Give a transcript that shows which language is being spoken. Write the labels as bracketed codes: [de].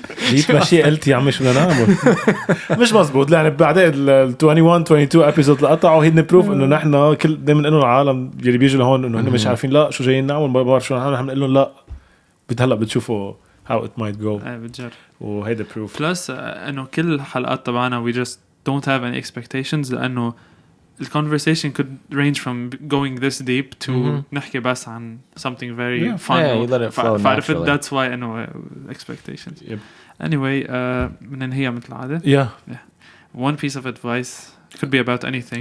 [ar] جيت ماشي قلت يا عمي شو بدنا نعمل. مش مزبوط، يعني بعدين ال 21-22 episode لقطعوا هيدن بروف انه نحن كل دائما انه العالم اللي بيجوا لهون انه هن مش عارفين لا شو جايين نعمل، ما بعرف شو نحن بنقول لهم لا هلا بتشوفوا [en] how it might go. [ar] بتجرب. وهيدا بروف بلس انه كل الحلقات تبعنا [en] we just don't have any expectations، لانه the conversation could range from going this deep to [ar] نحكي بس عن [en] something very fun. Yeah, you let it flow naturally. That's why I know expectations. Yep. Anyway, [ar] بننهيها مثل العادة. [en] Yeah. One piece of advice could be about anything.